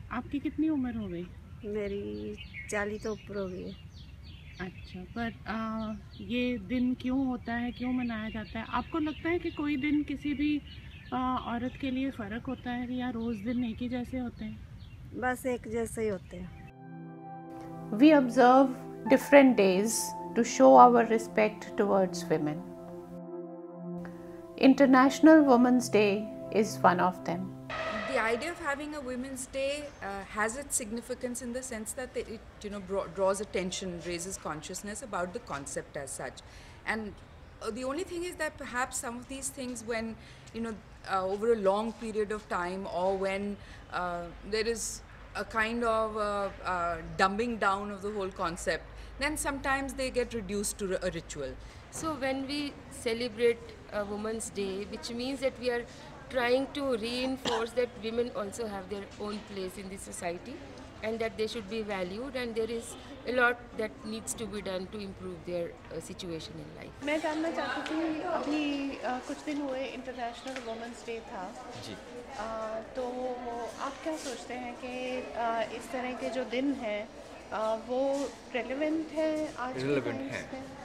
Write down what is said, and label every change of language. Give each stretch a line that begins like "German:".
Hindi: आपकी कितनी उम्र हो गई? मेरी 40 तो ऊपर हो गई है। अच्छा, पर ये दिन क्यों होता है, क्यों मनाया जाता है? आपको लगता है कि कोई दिन किसी भी औरत के लिए फ़र्क होता है या रोज़ दिन एक ही जैसे होते हैं? बस एक जैसे ही होते हैं।
English: We observe different days to show our respect towards women. International Women's Day is one of them. The idea of having a Women's Day has its significance in the sense that it draws attention, raises consciousness about the concept as such. And the only thing is that perhaps some of these things, when over a long period of time, or when there is a kind of dumbing down of the whole concept, then sometimes they get reduced to a ritual. So when we celebrate a Women's Day, which means that we are trying to reinforce that women also have their own place in the society and that they should be valued, and there is a lot that needs to be done to improve their situation in life.
Hindi: मैं जानना चाहती थी, अभी कुछ दिन हुए international women's day था जी। तो आप क्या सोचते हैं कि इस तरह के जो दिन हैं वो रेलेवेंट है आज के टाइम पे?